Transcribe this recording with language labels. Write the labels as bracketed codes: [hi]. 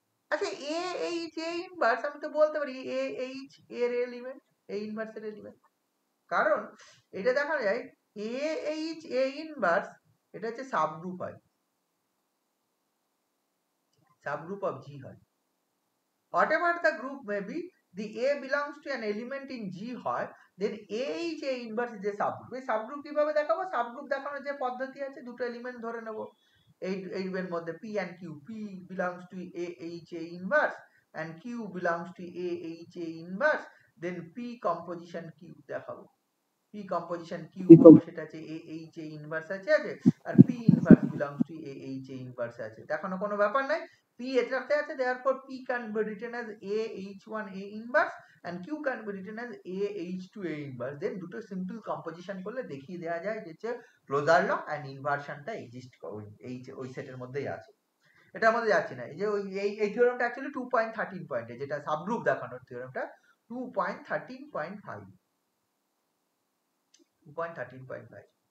[bn] আচ্ছা, A inverse আমি তো বলতে পারি AH এর এলিমেন্ট, A ইনভার্স এর এলিমেন্ট, কারণ এটা দেখা যায় AH ইনভার্স এটা হচ্ছে সাবগ্রুপ হয়, [en] subgroup of G [bn] হয়। [en] Whatever the group may be, the A belongs to an element in G হয়, then AH A inverse is a subgroup। [bn] এই সাবগ্রুপ কিভাবে দেখাবো, সাবগ্রুপ দেখানোর যে পদ্ধতি আছে, দুটো এলিমেন্ট ধরে নেব এই এর মধ্যে P and Q, [en] P belongs to AH A inverse and Q belongs to AH A inverse, then P composition Q [bn] দেখাবো। P composition Q বলবো সেটা আছে AH A inverse আছে, আর [en] P inverse belongs to AH A inverse [bn] আছে, দেখানো কোনো ব্যাপার নাই। [en] P [bn] এটাতে আছে, [en] therefore P can be written as AH1 A inverse and Q can be written as AH2 A inverse। [bn] দেন দুটো সিম্পল কম্পোজিশন করলে দেখিয়ে দেওয়া যায় যে ক্লোজার ল এন্ড ইনভার্সনটা এক্সিস্ট করে ওই সেটের মধ্যেই আছে। এটার মধ্যে যাচ্ছি না, এই যে এই থিওরেমটা অ্যাকচুয়ালি 2.13 পয়েন্টে, যেটা সাবগ্রুপ দেখানোর থিওরেমটা 2.13.5 2.13.5।